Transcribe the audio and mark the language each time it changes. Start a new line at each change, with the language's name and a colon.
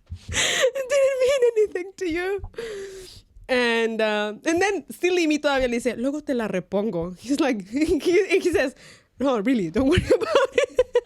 English: It didn't mean anything to you. And then silly me
Spanish: todavía le dice, luego te la repongo.
English: He's like, he says, no, really, don't worry about it.